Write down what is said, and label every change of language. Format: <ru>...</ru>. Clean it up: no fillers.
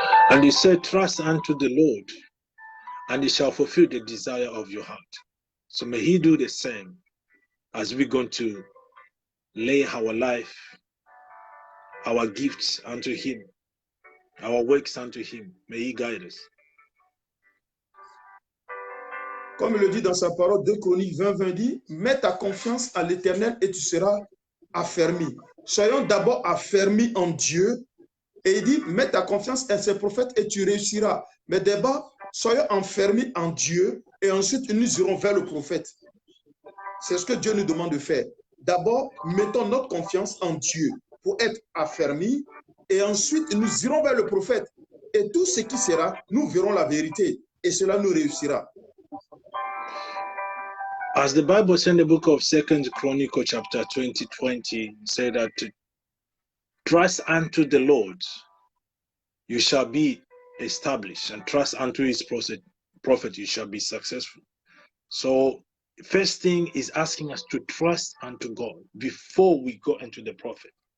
<en>And He said, trust unto the Lord, and He shall fulfill the desire of your heart. So may He do the same as we're going to lay our life, our gifts unto Him, our works unto Him. May He guide us.</en> <fr>Comme il le dit dans sa parole, 2 Chroniques 20, 20 dit, mets ta confiance à l'Éternel et tu seras affermi. Soyons d'abord affermis en Dieu. Et il dit, mets ta confiance en ses prophètes et tu réussiras. Mais d'abord, soyons enfermés en Dieu et ensuite nous irons vers le prophète. C'est ce que Dieu nous demande de faire. D'abord, mettons notre confiance en Dieu pour être affermis et ensuite nous irons vers le prophète. Et tout ce qui sera, nous verrons la vérité et cela nous réussira.</fr> <en>As the Bible said in the book of 2 Chronicles chapter 20, say that trust unto the Lord, you shall be established, and trust unto His prophet, you shall be successful. So first thing is asking us to trust unto God before we go into the prophet.</en>